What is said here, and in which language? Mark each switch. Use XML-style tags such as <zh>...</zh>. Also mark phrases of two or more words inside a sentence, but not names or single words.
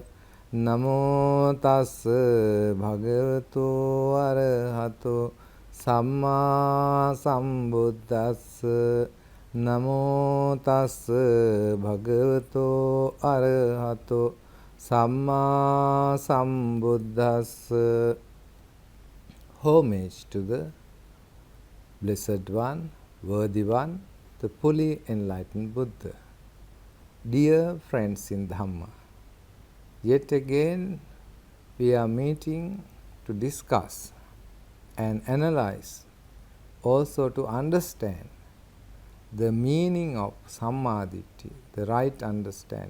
<pi>Namo tassa bhagavato arahato samma sambuddhassa. Namo tassa bhagavato arahato samma sambuddhassa.</pi> <en>Homage to the Blessed One, Worthy One, the fully enlightened Buddha. Dear friends in Dhamma, yet again we are meeting to discuss and analyze, also to understand the meaning of</en> <pi>Samma Ditti,</pi> <en>the right understanding.</en>